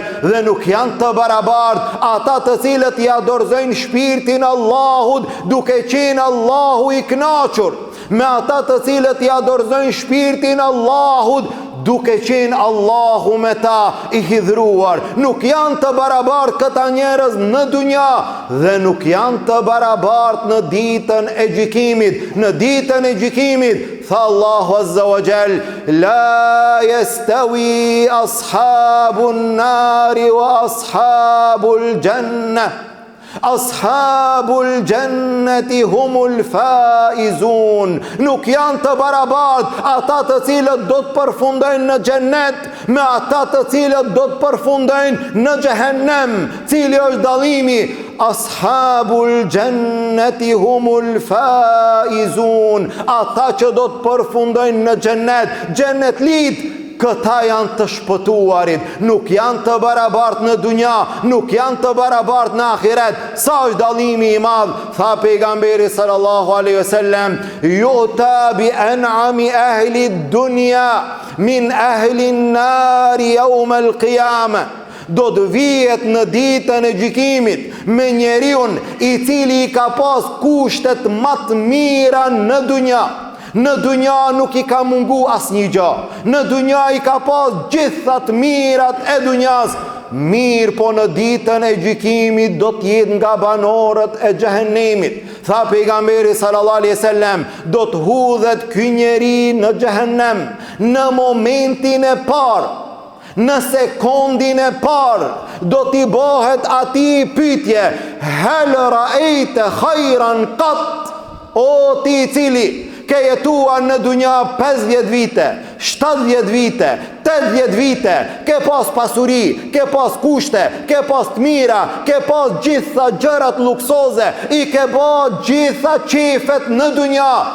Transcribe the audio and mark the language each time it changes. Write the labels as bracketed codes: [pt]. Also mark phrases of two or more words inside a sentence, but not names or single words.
[sq] Dhe nuk janë të barabartë ata të cilët ja dorëzojnë shpirtin Allahut duke qenë Allahu i kënaqur, me ata të cilët ja dorëzojnë shpirtin Allahut, duke qenë Allahu me ta i hidhruar. Nuk janë të barabartë këta njerëz në dunja dhe nuk janë të barabartë në ditën e gjykimit. Në ditën e gjykimit, tha Allahu [ar] عز وجل, لا يستوي أصحاب النار وأصحاب الجنة. أصحاب الجنة هم الفائزون. [sq] Nuk janë të barabartë ata të cilët do të përfundojnë në xhennet me ata të cilët do të përfundojnë në xhehenem. Cili është dallimi? [ar] أصحاب الجنة هم الفائزون. [sq] Ata që do të përfundojnë në xhennet, xhennetlit, këta janë të shpëtuarit. Nuk janë të barabartë në dunja, nuk janë të barabartë në ahiret. Sa është dallimi i madh? Tha pejgamberi [ar] صلى الله عليه وسلم، يؤتى بأنعم أهل الدنيا من أهل النار يوم القيامة. [sq] Do të vihet në ditën e gjykimit me njeriun i cili i ka pas kushtet më të mira në dunja. Në dunja nuk i ka mungu asnjë gjë. Në dunja i ka pas gjithat mirat e dunjas. Mirë, po në ditën e gjykimit do t'jetë nga banorët e xhehenemit. Tha pejgamberi [ar] صلى الله عليه وسلم, [sq] do të hudhet ky njeri në xhehenem në momentin e parë. Në sekondin e parë do t'i bëhet atij pyetje, [ar] هل رأيت خيرا قط? [sq] O ti i cili ke jetuar në dunja 50 vite, 70 vite, 80 vite, ke pas pasuri, ke pas kushte, ke pas të mira, ke pas gjitha gjërat luksoze, i ke ba gjitha qefet në dunja.